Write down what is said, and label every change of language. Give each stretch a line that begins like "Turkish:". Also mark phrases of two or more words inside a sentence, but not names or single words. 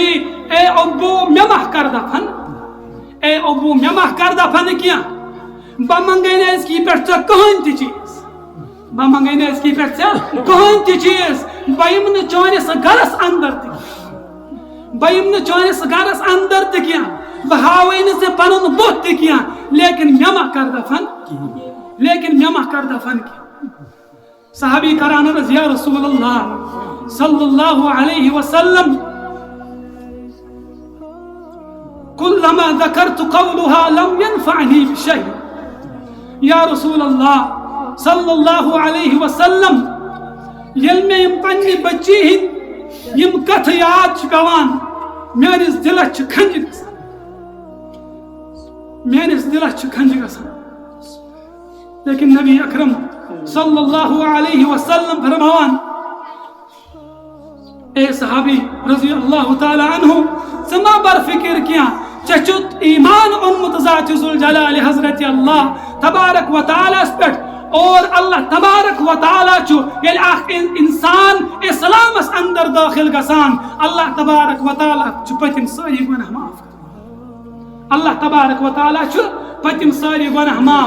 Kashmiri: اے ابو مےٚ ما کر دفن اے ابو مےٚ ما کر دفن کینٛہہ بہٕ منگے نہٕ أزکی پٮ۪ٹھ ژےٚ کٕہٕنۍ تہِ چیٖز بہٕ منگے نہٕ أزکی پٮ۪ٹھ ژےٚ کٕہٕنۍ تہِ چیٖز بہٕ یِمہٕ نہٕ چٲنِس گرس اندر تہِ بہٕ یِمہٕ نہٕ چٲنِس گرس اندر تہِ کینٛہہ بہٕ ہاوے نہٕ ژےٚ پنُن بُتھ تہِ کینٛہہ لیکن مےٚ ما کر دفن لیکن مےٚ ما کر دفن کینٛہہ صحابی کران عرض
Arabic: یا رسول اللہ صلی اللہ علیہ وسلم كلما ذكرت قولها لم ينفعني بشيء یا رسول اللہ صلی اللہ علیہ وسلم
Kashmiri: یل میں یم پننی بچی ہند یم کتھ یاد چھ پیوان میانس دلس چھ کھنج گژھان میانس دلس چھ کھنج گژھان لیکن نبی اکرم
Arabic: صلی اللہ علیہ وسلم
Kashmiri: فرماوان اے صحابی
Arabic: رضی اللہ تعالی عنہ
Kashmiri: ژٕ ما بر فکر کینٛہہ ژےٚ چھُتھ ایمان اوٚنمُت ذات ذوالجلال حضرت
Arabic: اللہ تبارک و تعالیٰ
Kashmiri: ہس پٮ۪ٹھ اور
Arabic: اللہ تبارک و تعالیٰ
Kashmiri: چھُ ییٚلہِ اکھ انسان اسلامس اندر داخل گژھان
Arabic: اللہ تبارک و تعالیٰ
Kashmiri: چھُ پٔتِم سٲری گۄناہ معاف کران
Arabic: اللہ تبارک و تعالیٰ
Kashmiri: چھُ پٔتِم سٲری گۄناہ معاف